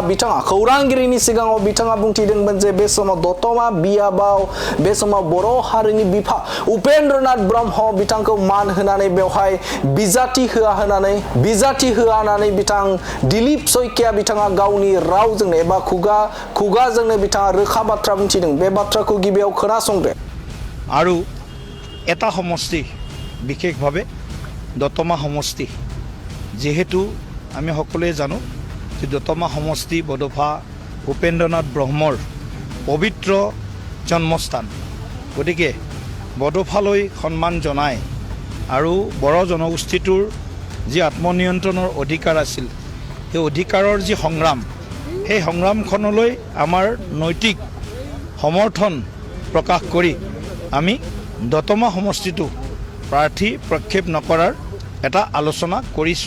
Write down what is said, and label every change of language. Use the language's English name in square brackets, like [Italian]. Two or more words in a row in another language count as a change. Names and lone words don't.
[Bodo] बिथाङा खौरांगिरिनि सिगाङाव बिथाङा बुंथिदोंमोन जे बे समाव दतमा बियाबाव बे समाव बर' हारिनि बिफा उपेन्द्रनाथ ब्रह्म बिथांखौ मान होनानै बेवहाय बिजाथि होआ होननानै बिथां दिलीप शइकिया बिथाङा गावनि रावजोंनो एबा खुगाजोंनो बिथाङा रोखा बाथ्रा बुंथिदों। बे बाथ्राखौ गिबियाव खोनासंदो। [Assamese] আৰু এটা সমষ্টি বিশেষভাৱে দতমা সমষ্টি, যেহেতু আমি সকলোৱে জানো যে দতমা সমষ্টি বডোফা উপেন্দ্ৰনাথ ব্ৰহ্মৰ পবিত্ৰ জন্মস্থান। গতিকে বডোফালৈ সন্মান জনাই আৰু বড়ো জনগোষ্ঠীটোৰ যি আত্মনিয়ন্ত্ৰণৰ অধিকাৰ আছিল, সেই অধিকাৰৰ যি সংগ্ৰাম, সেই সংগ্ৰামখনলৈ আমাৰ নৈতিক সমৰ্থন প্ৰকাশ কৰি আমি দতমা সমষ্টিটো প্ৰাৰ্থী প্ৰক্ষেপ নকৰাৰ এটা আলোচনা কৰিছোঁ।